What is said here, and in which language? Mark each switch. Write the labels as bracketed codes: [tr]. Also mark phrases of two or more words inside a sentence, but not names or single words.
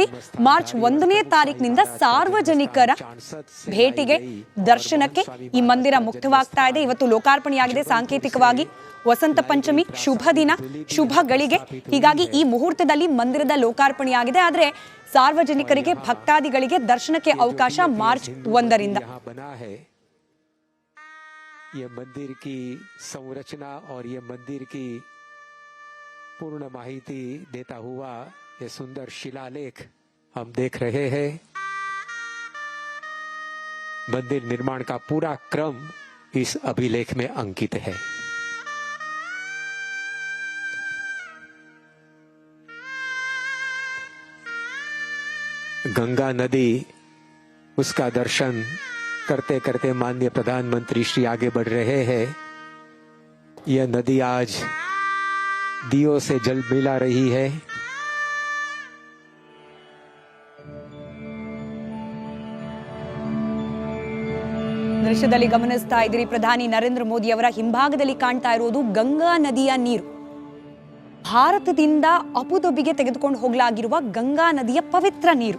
[kn] ಮಾರ್ಚ್ 1ನೇ ತಾರೀಕಿನಿಂದ ಸಾರ್ವಜನಿಕರ ಭೇಟಿಗೆ, ದರ್ಶನಕ್ಕೆ ಈ ಮಂದಿರ ಮುಕ್ತವಾಗ್ತಾ ಇದೆ. ಇವತ್ತು ಲೋಕಾರ್ಪಣೆಯಾಗಿದೆ. ಸಾಂಕೇತಿಕವಾಗಿ ವಸಂತ ಪಂಚಮಿ ಶುಭ ದಿನ, ಶುಭ ಗಳಿಗೆ, ಹೀಗಾಗಿ ಈ ಮುಹೂರ್ತದಲ್ಲಿ ಮಂದಿರದ ಲೋಕಾರ್ಪಣೆಯಾಗಿದೆ. ಆದರೆ ಸಾರ್ವಜನಿಕರಿಗೆ, ಭಕ್ತಾದಿಗಳಿಗೆ ದರ್ಶನಕ್ಕೆ ಅವಕಾಶ ಮಾರ್ಚ್ 1ರಿಂದ. [hi] ये मंदिर की संरचना और ये मंदिर की पूर्ण माहिती देता हुआ ये सुंदर शिलालेख हम देख रहे हैं। मंदिर निर्माण का पूरा क्रम इस अभिलेख में अंकित है। गंगा नदी, उसका दर्शन करते करते माननीय प्रधानमंत्री श्री आगे बढ़ रहे हैं। यह नदी आज दियों से जल मिला रही है। [kn] ದೃಶ್ಯದಲ್ಲಿ ಗಮನಿಸ್ತಾ ಇದ್ದೀರಿ, ಪ್ರಧಾನಿ ನರೇಂದ್ರ ಮೋದಿ ಅವರ ಹಿಂಭಾಗದಲ್ಲಿ ಕಾಣ್ತಾ ಇರೋದು ಗಂಗಾ ನದಿಯ ನೀರು. ಭಾರತದಿಂದ ಅಬುಧಾಬಿಗೆ ತೆಗೆದುಕೊಂಡು ಹೋಗಲಾಗಿರುವ ಗಂಗಾ ನದಿಯ ಪವಿತ್ರ ನೀರು.